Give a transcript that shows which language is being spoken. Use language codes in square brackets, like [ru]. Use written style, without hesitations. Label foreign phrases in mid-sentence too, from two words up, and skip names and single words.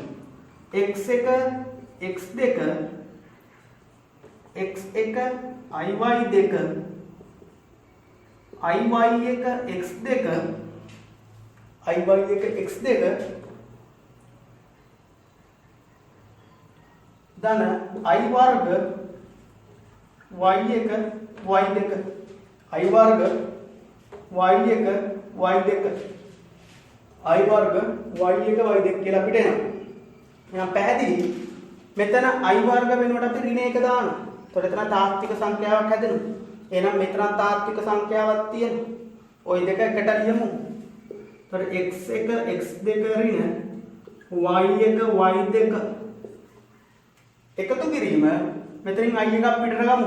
[en] x1 x2 x1 iy2 iy1 x2 [si] iy1 x2 ධන i වර්ග y1 y2 i වර්ග y1 y2 i වර්ග y1 y2 කියලා අපිට එනවා. එහෙනම් පැහැදිලි. මෙතන i වර්ග වෙනකොට අපි ඍණ 1 දානවා. එතකොට එතන තාත්වික සංඛ්‍යාවක් හැදෙනවා. එහෙනම් මෙතන තාත්වික සංඛ්‍යාවක් තියෙනවා. ওই දෙක එකට ලියමු. එතකොට x1 x2 ඍණ y1 y2 එකතු කිරීම මෙතනින් i එකක් පිටට ගමු.